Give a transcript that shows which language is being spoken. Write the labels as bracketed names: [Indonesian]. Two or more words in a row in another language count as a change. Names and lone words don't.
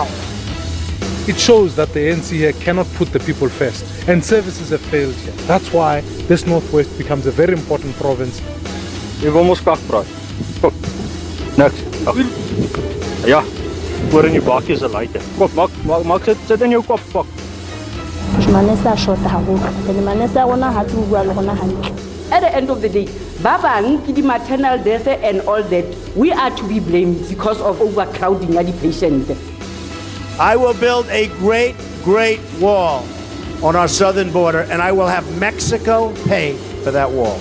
[English] It shows that the ANC here cannot put the people first, and services have failed here. That's why this Northwest becomes a very important province. [Afrikaans] Jy wil mos kak praat. Kom. Niks. Ja. Voor in jou bakkie is 'n lighter. Kom, maak sit in jou kop, fuck. [Southern Sotho] Manesa shota haholo. Then manesa ona ha tse bua le gona hantle. [English] At the end of the day, [Southern Sotho] babang ki di [English] maternal death and all that, we are to be blamed because of overcrowding of the patient. I will build a great, great wall on our southern border, and I will have Mexico pay for that wall.